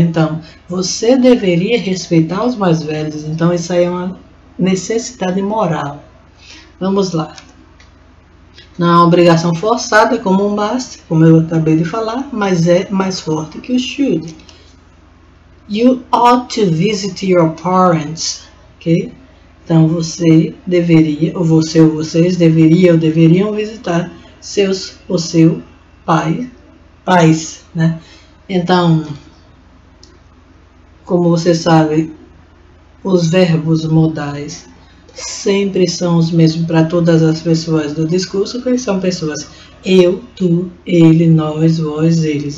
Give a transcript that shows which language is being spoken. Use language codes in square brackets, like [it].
[pt] Então, você deveria respeitar os mais velhos. Então, isso aí é uma necessidade moral. Vamos lá. Não é uma obrigação forçada como um must, como eu acabei de falar, mas é mais forte que o should. [en] You ought to visit your parents, ok? [pt] Então você deveria, ou vocês deveriam visitar o seu pais, né? Então, como você sabe, os verbos modais sempre são os mesmos para todas as pessoas do discurso, que são pessoas eu, tu, ele, nós, vós, eles.